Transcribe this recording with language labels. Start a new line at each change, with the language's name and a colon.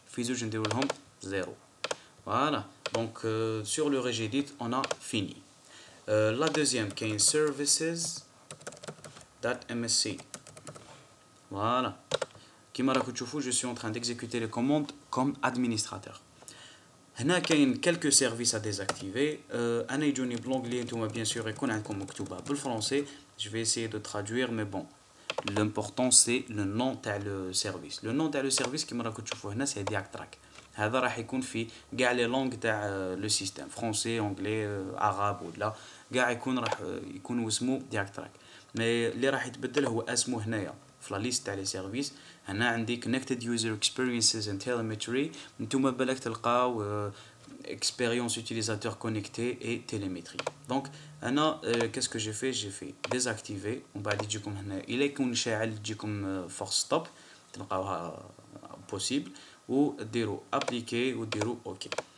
Arabic: في زوج نديرو لهم 0.
French: Voilà. Donc sur le Regedit on a fini. La deuxième qui est services.msc. Voilà. Comme
Arabic: راكم تشوفوا,
French: je suis en train d'exécuter les commandes comme administrateur.
Arabic: هنا كاين
French: quelques services à désactiver.
Arabic: انا يجوني بلونغلي, نتوما
French: bien sûr
Arabic: يكون عندكم مكتوبه بالفرنسي.
French: Je vais essayer de traduire mais bon. L'important c'est le nom تاع le service. Le nom تاع le service
Arabic: كيما راكم تشوفوا هنا
French: c'est Diactrack.
Arabic: هذا راح يكون في كاع لي لونغ تاع لو سيستيم, فرونسي, انجلي, عرب ولا كاع راح يكون اسمه دياكتراك. مي اللي راح يتبدل هو اسمه هنايا في لا ليست تاع لي سيرفيس. هنا عندي
English: connected user experiences and telemetry.
Arabic: نتوما بالك تلقاو
French: expérience utilisateur connecté et télémétrie. Donc انا qu'est-ce que j'ai fait désactiver.
Arabic: ومن بعد يجيكم هنا الا يكون شاعل تجيكم
English: force stop
Arabic: تلقاوها
French: possible, ou dire appliquer ou dire OK.